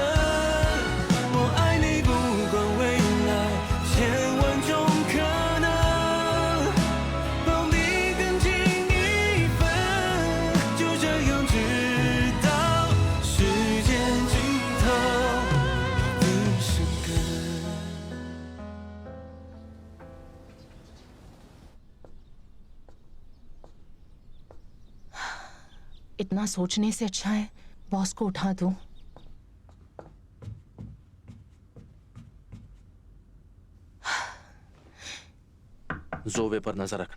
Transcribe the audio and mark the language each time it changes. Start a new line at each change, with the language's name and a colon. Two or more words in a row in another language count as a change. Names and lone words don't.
Chinese: 我爱你，不管未来千万种可能，抱你更近一分，就这样直到时间尽头，你生根。
Hindi: इतना सोचने से अच्छा है बॉस को उठा दूं। जोवे पर नजर रखना।